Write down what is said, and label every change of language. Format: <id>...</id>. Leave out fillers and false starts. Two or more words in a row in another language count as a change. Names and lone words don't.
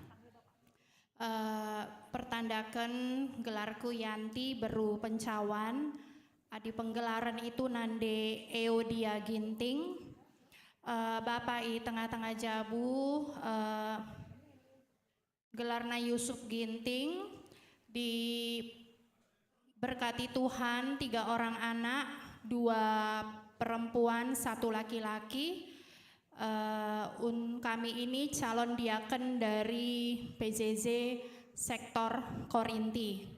<btx>Pertandakan gelarku Yanti Beru Pencawan. Adi penggelaran itu nande Eodia Ginting, Bapak I tengah-tengah Jabu, gelarna Yusuf Ginting,</btx> <id>diberkati Tuhan 3 orang anak, 2 perempuan, 1 laki-laki. Kami ini calon diaken dari PJJ Sektor Korinti.</id>